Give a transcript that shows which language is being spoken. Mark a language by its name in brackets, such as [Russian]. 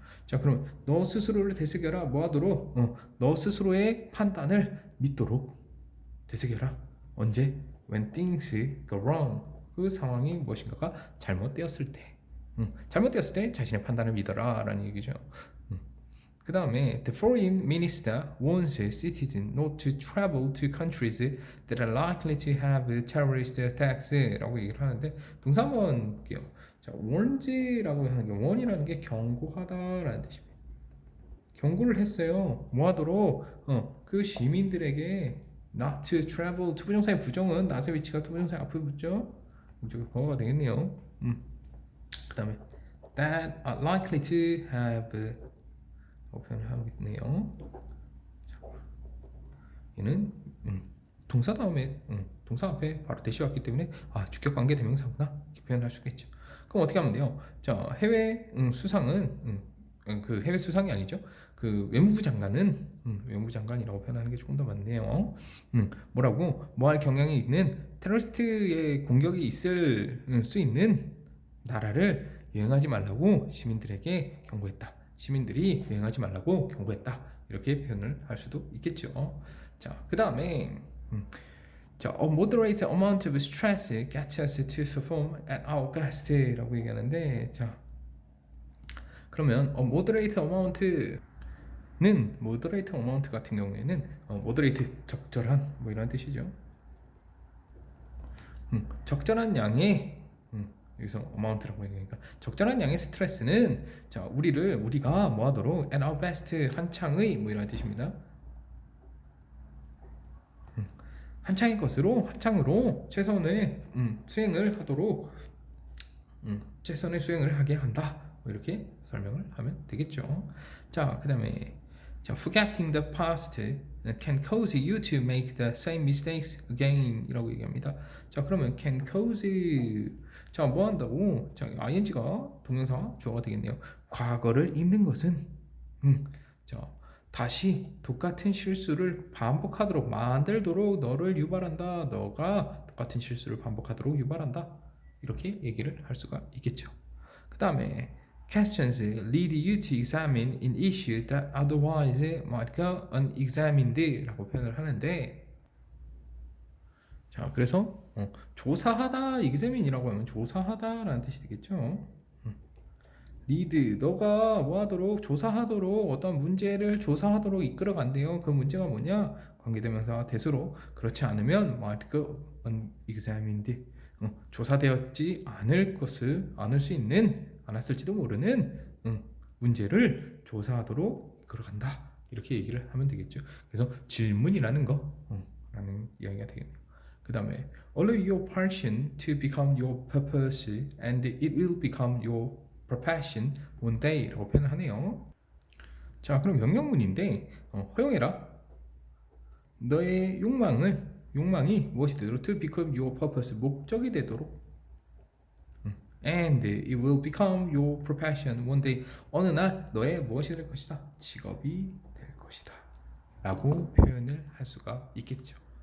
[Korean] 자, 그럼 너 스스로를 되새겨라, 뭐 하도록? 너 스스로의 판단을 믿도록 되새겨라. 언제? [English] When things go wrong. [Korean] 그 상황이 무엇인가가 잘못되었을 때. 잘못되었을 때 자신의 판단을 믿어라 라는 얘기죠. 그 다음에 [English] The foreign minister warns citizens not to travel to countries that are likely to have terrorist attacks [Korean] 라고 얘기를 하는데, 동사 한번 볼게요. 자, warns라고 하는 게, warn이라는 게 경고하다라는 뜻입니다. 경고를 했어요. 뭐 하도록? 그 시민들에게 [English] not to travel, [Korean] 투부정사의 부정은 not의 위치가 투부정사의 앞에 붙죠. 목적이 보어가 되겠네요. 그 다음에 [English] that are likely to have [Korean] 표현을 하겠네요. 얘는 동사 다음에 동사 앞에 바로 대시 왔기 때문에 주격 관계 대명사구나 이렇게 표현할 수 있겠죠. 그럼 어떻게 하면 돼요? 자, 해외 수상은 그 해외 수상이 아니죠. 그 외무부 장관은 외무부 장관이라고 표현하는 게 조금 더 맞네요. 뭐라고? 뭐할 경향이 있는 테러리스트의 공격이 있을 수 있는 나라를 여행하지 말라고 시민들에게 경고했다. 시민들이 여행하지 말라고 경고했다. 이렇게 표현을 할 수도 있겠죠. 자, 그 다음에 자, [English] a moderate amount of stress gets us to perform at our best [Korean] 라고 얘기하는데, 자, 그러면 moderate amount는 moderate amount 같은 경우에는 moderate 적절한 뭐 이런 뜻이죠. 적절한 양의 여기서 amount라고 얘기하니까 적절한 양의 스트레스는, 자, 우리가 뭐 하도록 [English] at our best [Korean] 한창의 뭐 이런 뜻입니다. 한창으로 최선의 수행을 하도록 최선의 수행을 하게 한다. 뭐 이렇게 설명을 하면 되겠죠. 자, 그 다음에 자, [English] forgetting the past can cause you to make the same mistakes again [Korean] 이라고 얘기합니다. 자, 그러면 can cause, 자, 뭐 한다고? 자, ing가 동명사 주어가 되겠네요. 과거를 잊는 것은 자, 다시 똑같은 실수를 반복하도록 만들도록 너를 유발한다. 너가 똑같은 실수를 반복하도록 유발한다. 이렇게 얘기를 할 수가 있겠죠. 그 다음에 [English] questions lead you to examine an issue that otherwise might go unexamined [Korean] 라고 표현을 하는데, 자, 그래서 조사하다, examine이라고 하면 조사하다라는 뜻이 되겠죠. lead, 너가 뭐 하도록, 조사하도록, 어떤 문제를 조사하도록 이끌어간대요. 그 문제가 뭐냐? 관계대명사 대수로. 그렇지 않으면 [English] might go unexamined, [Korean] 조사되었지 않을 수 있는, 않았을지도 모르는 문제를 조사하도록 이끌어간다. 이렇게 얘기를 하면 되겠죠. 그래서 질문이라는 거 라는 이야기가 되겠네요. 그 다음에 [English] allow your passion to become your purpose and it will become your profession one day [Korean] 라고 표현을 하네요. 자, 그럼 명령문인데 허용해라. 너의 욕망이 무엇이 되도록 [English] to become your purpose, [Korean] 목적이 되도록, [English] and it will become your profession one day, [Korean] 어느 날 너의 무엇이 될 것이다, 직업이 될 것이다 라고 표현을 할 수가 있겠죠.